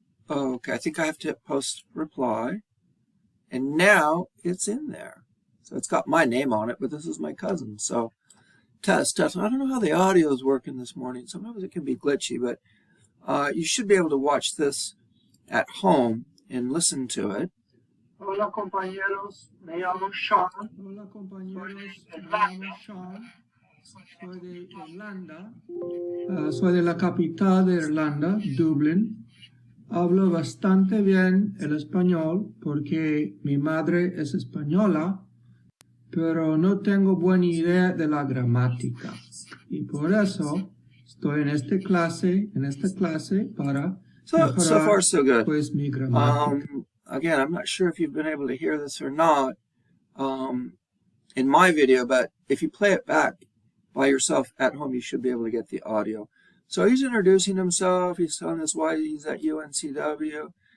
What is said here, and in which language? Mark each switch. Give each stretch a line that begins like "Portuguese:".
English: Okay, I think I have to hit post reply. And now it's in there. So it's got my name on it, but this is my cousin. So test. I don't know how the audio is working this morning. Sometimes it can be glitchy, but you should be able to watch this at home and listen to it.
Spanish: Hola compañeros, me llamo Sean. Hola compañeros, me llamo Sean, soy de Irlanda, soy de la capital de Irlanda, Dublín. Hablo bastante bien el español porque mi madre es española, pero no tengo buena idea de la gramática. Y por eso estoy en esta clase para mejorar,
English: So far so good.
Spanish: Pues, mi gramática.
English: Again, I'm not sure if you've been able to hear this or not in my video, but if you play it back by yourself at home, you should be able to get the audio. So he's introducing himself. He's telling us why he's at UNCW.